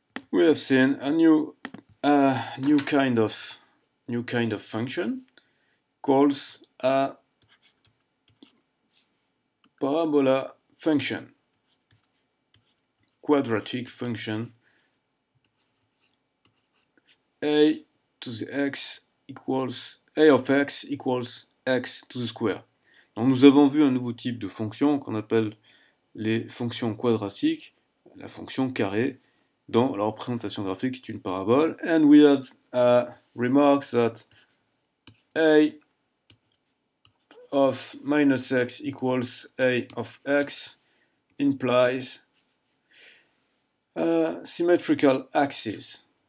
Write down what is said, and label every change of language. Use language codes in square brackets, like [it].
[en] We have seen a new kind of function called a parabola function, quadratic function. A to the x equals a of x equals x to the square. [fr] Donc nous avons vu un nouveau type de fonction qu'on appelle les fonctions quadratiques, la fonction carrée, dont la représentation graphique est une parabole. [en] And we have remarked that a of minus x equals a of x implies symmetrical axis.